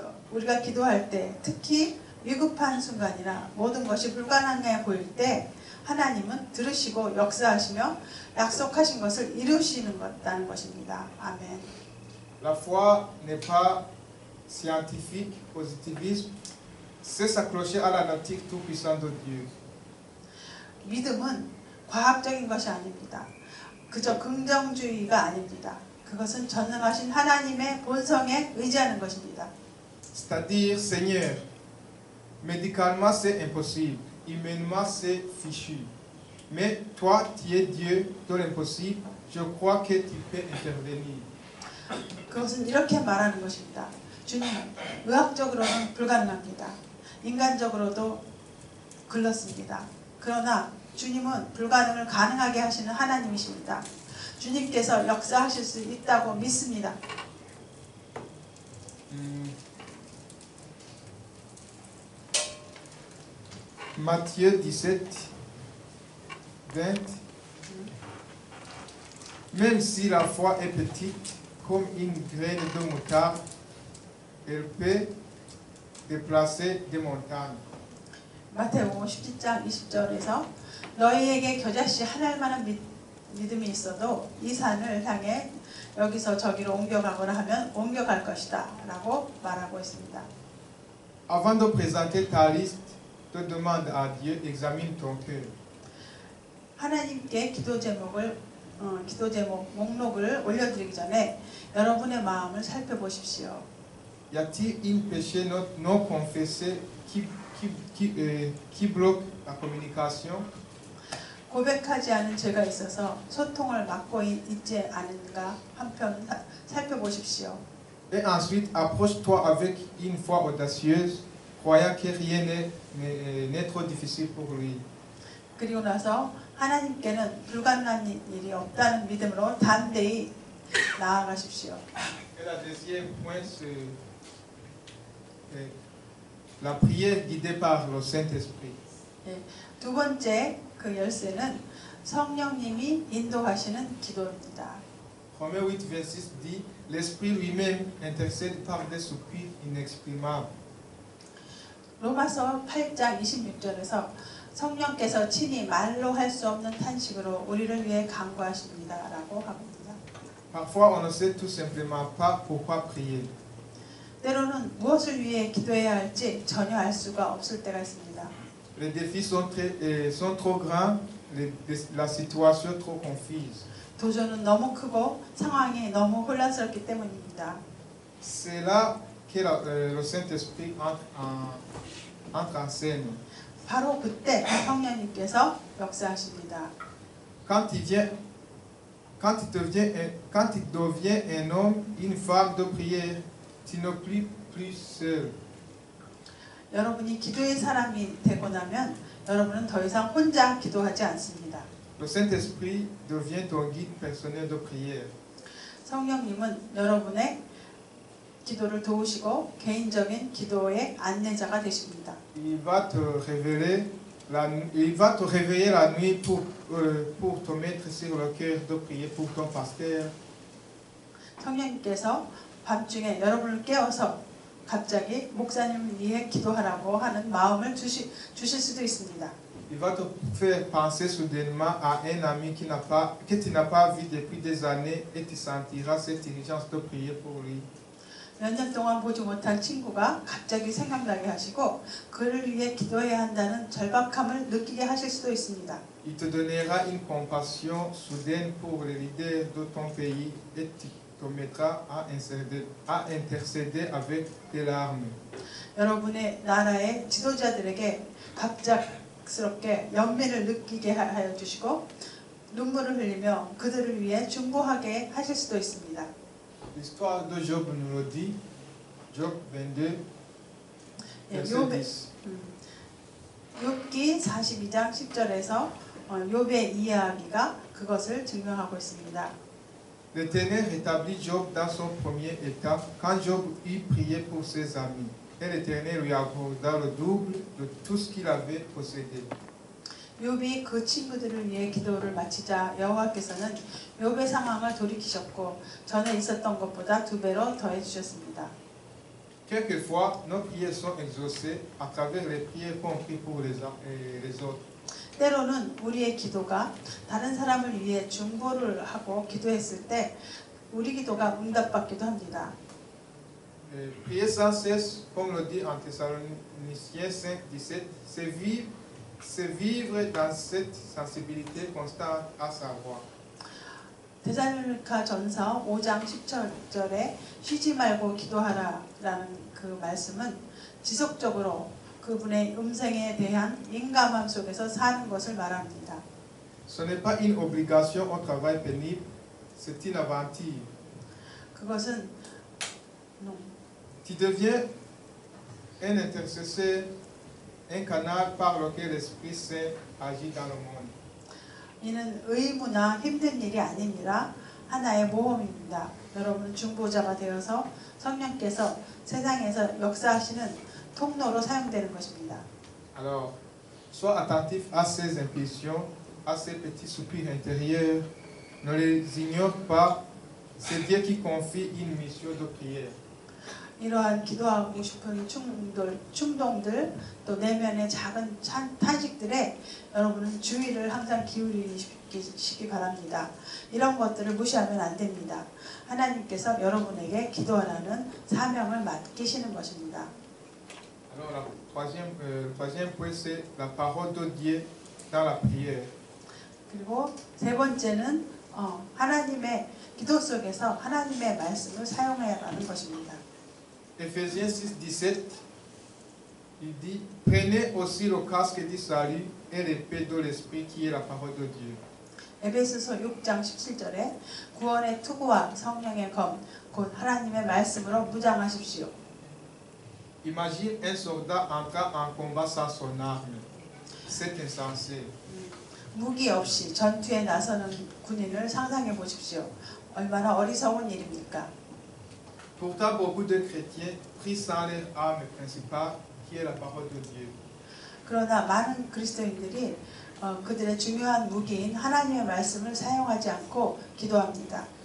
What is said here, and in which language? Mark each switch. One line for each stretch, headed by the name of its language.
Korean: 우리가 기도할 때 특히 위급한 순간이나 모든 것이 불가능해 보일 때 하나님은 들으시고 역사하시며 약속하신 것을 이루시는 것입니다. 아멘.
French: La foi n'est pas scientifique, positivisme, c'est s'accrocher à la nature tout-puissante de Dieu.
Korean: 믿음은 과학적인 것이 아닙니다. 그저 긍정주의가 아닙니다. 그것은 전능하신 하나님의 본성에 의지하는 것입니다.
French: C'est-à-dire, Seigneur, médicalement c'est impossible, humainement c'est fichu. Mais toi, tu es Dieu de l'impossible, je crois que tu peux intervenir.
Korean: 그것은 이렇게 말하는 것입니다. 주님, 의학적으로는 불가능합니다. 인간적으로도 글렀습니다. 그러나 주님은 불가능을 가능하게 하시는 하나님이십니다. 주님께서 역사하실 수 있다고 믿습니다.
French: Matthieu 17, 20. Même si la foi est petite, comme une graine de moutarde, elle peut déplacer des montagnes.
Korean: 마태복음 17장 20절에서 너희에게 겨자씨 한 알만한 믿음이 있어도 이 산을 향해 여기서 저기로 옮겨가거나 하면 옮겨갈 것이다 라고 말하고 있습니다.
French: Avant de présenter ta liste de demandes à Dieu, examine ton cœur.
Korean: 하나님께 기도 제목 목록을 올려드리기 전에 여러분의 마음을 살펴보십시오.
French: Y a-t-il un péché non confessé qui bloque la communication?
Korean: 고백하지 않은 죄가 있어서 소통을 막고 있지 않은가 한편 살펴보십시오.
French: Et ensuite, approche-toi avec une foi audacieuse, croyant que rien n'est trop difficile pour lui.
Korean: 그리고 나서 하나님께는 불가능한 일이 없다는 믿음으로 담대히 나아가십시오.
French: Et la deuxième point, c'est la prière guidée par le Saint-Esprit.
Korean: 두 번째 그 열쇠는 성령님이 인도하시는 기도입니다.
French: Romains 8, verset 6 dit l'Esprit lui-même intercède par des soupirs inexprimables.
Korean: 로마서 8장 26절에서 성령께서 친히 말로 할 수 없는 탄식으로 우리를 위해 간구하십니다라고 합니다.
French: Parfois, on ne sait tout simplement pas pourquoi prier.
Korean: 때로는 무엇을 위해 기도해야 할지 전혀 알 수가 없을 때가 있습니다.
French: Les défis sont trop grands, la situation trop confuse.
Korean: 도전은 너무 크고 상황이 너무 혼란스럽기 때문입니다.
French: C'est là que le Saint-Esprit entre en scène.
Korean: 바로 그때 성령님께서 역사하십니다.
French: Quand il devient un homme, une femme de prière, tu n'es plus seul.
Korean: 여러분이 기도의 사람이 되고 나면 여러분은 더 이상 혼자 기도하지 않습니다.
French: Le Saint-Esprit devient ton guide personnel de prière.
Korean: 성령님은 여러분의 기도를 도우시고 개인적인 기도의 안내자가 되십니다.
French: Il va te réveiller la nuit pour te mettre sur le cœur de prier pour ton pasteur.
Korean: 성령님께서 밤중에 여러분을 깨워서 갑자기 목사님을 위해 기도하라고 하는 마음을 주실 수도 있습니다.
French: Il va te faire penser soudainement à un ami que tu n'as pas vu depuis des années et tu sentiras cette urgence de prier pour lui.
Korean: 몇 년 동안 보지 못한 친구가 갑자기 생각나게 하시고 그를 위해 기도해야 한다는 절박함을 느끼게 하실 수도 있습니다.
French: Il te donnera une compassion soudaine pour les leaders de ton pays et tu te mettras à intercéder avec tes larmes.
Korean: 여러분의 나라의 지도자들에게 갑작스럽게 연민을 느끼게 하여 주시고 눈물을 흘리며 그들을 위해 중보하게 하실 수도 있습니다.
French: L'histoire de Job nous le dit, Job 22, verset 10.
Korean: 욥기 42장 10절에서 욥의 이야기가 그것을 증명하고 있습니다.
French: L'Éternel rétablit Job dans son premier état quand Job eut prié pour ses amis. Et l'Éternel lui accorda le double de tout ce qu'il avait possédé.
Korean: 욥이 그 친구들을 위해 기도를 마치자 여호와께서는 욥의 상황을 돌이키셨고 전에 있었던 것보다 2배로 더해 주셨습니다.
French: Quelquefois, nos prières sont exaucées à travers les prières qu'on prie pour les autres.
Korean: 때로는 우리의 기도가 다른 사람을 위해 중보를 하고 기도했을 때 우리 기도가 응답받기도 합니다.
French: Prier sans cesse, comme le dit en Thessaloniciens 5:17, c'est vivre dans cette sensibilité constante à sa voix.
Korean: 데살로니가 전서 5장 10절에 쉬지 말고 기도하라라는 그 말씀은 지속적으로 그분의 음성에 대한 민감함 속에서 사는 것을 말합니다.
French: Ce n'est pas une obligation au travail pénible, c'est une aventure.
Korean: 그것은
French: Tu deviens un intercesseur, un canal par lequel l'Esprit Saint agit dans le monde.
Korean: 이는 의무나 힘든 일이 아닙니다. 하나의 모험입니다. 여러분은 중보자가 되어서 성령께서 세상에서 역사하시는 통로로 사용되는 것입니다.
French: Alors, sois attentif à ces impulsions, à ces petits soupirs intérieurs. Ne les ignore pas. C'est Dieu qui confie une mission de prière.
Korean: 이러한 기도하고 싶은 충동들, 또 내면의 작은 탄식들에 여러분은 주의를 항상 기울이시기 바랍니다. 이런 것들을 무시하면 안 됩니다. 하나님께서 여러분에게 기도하라는 사명을 맡기시는 것입니다.
French: Alors, le troisième point, c'est la parole de Dieu dans la prière.
Korean: 그리고 세 번째는 하나님의 기도 속에서 하나님의 말씀을 사용해야 하는 것입니다.
French: Éphésiens 6:17, il dit, prenez aussi le casque du salut et l'épée de l'esprit qui est la parole de Dieu.
Korean: 에베소서 6장 17절에 구원의 투구와 성령의 검, 곧 하나님의 말씀으로 무장하십시오.
French: Imagine un soldat entrant en combat sans son arme. C'est insensé.
Korean: 무기 없이 전투에 나서는 군인을 상상해 보십시오. 얼마나 어리석은 일입니까?
French: Pourtant, beaucoup de chrétiens prient sans leur arme principale, qui est la parole de Dieu.
Korean: 그러나 많은 그리스도인들이 그들의 중요한 무기인 하나님의 말씀을 사용하지 않고 기도합니다.